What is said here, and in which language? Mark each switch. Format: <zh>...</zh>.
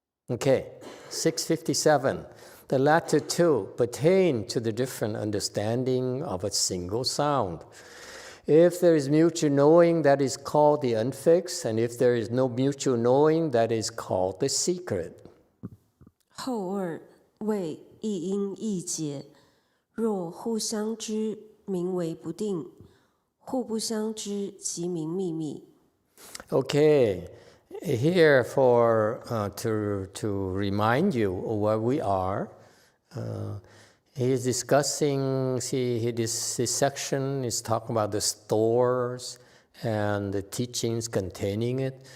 <en>Okay. 657. The latter two pertain to the different understanding of a single sound. If there is mutual knowing, that is called the unfixed, and if there is no mutual knowing, that is called the secret.</en> <zh>后二谓一因一解，若互相知，名为不定；互不相知，即名秘密。</zh> <en>Okay, here for to remind you of where we are. He is discussing. This section is talking about the stores and the teachings containing it.</en>